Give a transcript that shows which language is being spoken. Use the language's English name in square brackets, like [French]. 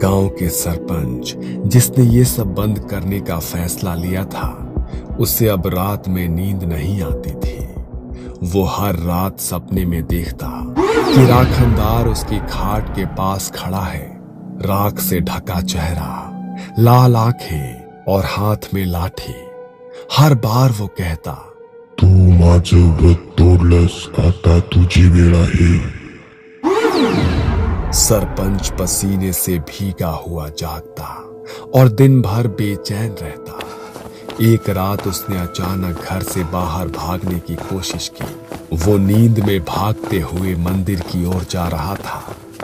[Hindi] गांव के सरपंच जिसने ये सब बंद करने का फैसला लिया था, उसे अब रात में नींद नहीं आती थी। वो हर रात सपने में देखता कि राखनदार उसकी खाट के पास खड़ा है, राख से ढका चेहरा, लाल आंखें और हाथ में लाठी। हर बार वो कहता, [Marathi] तू माझं व्रत तोडलंस, आता तुझी वेळ आहे। [Hindi] सरपंच पसीने से भीगा हुआ जागता और दिन भर बेचैन रहता। एक रात उसने अचानक घर से बाहर भागने की कोशिश की। वो नींद में भागते हुए मंदिर की ओर जा रहा था।